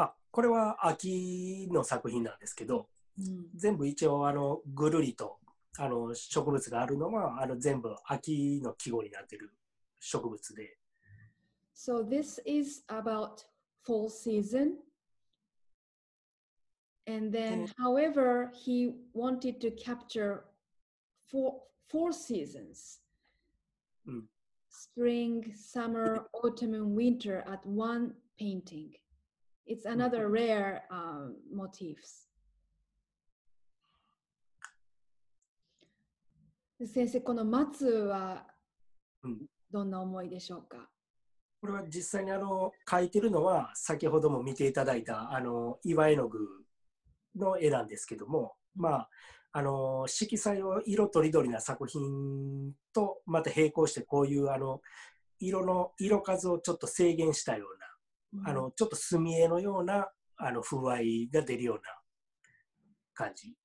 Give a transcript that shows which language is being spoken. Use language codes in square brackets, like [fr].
[ja] これは秋の作品なんですけど、全部一応ぐるりと植物があるのは全部秋の季語になっている植物で。 [en] So this is about fall season. And then, however, he wanted to capture four seasons. Spring, summer, autumn, and winter at one painting. It's another rare motifs. [ja] 先生、この松はどんな思いでしょうか？これは実際に描いてるのは先ほども見ていただいた岩絵の具の絵なんですけども、まあ色彩を色とりどりな作品とまた並行してこういう色数をちょっと制限したような、ちょっと墨絵のような風合いが出るような感じ。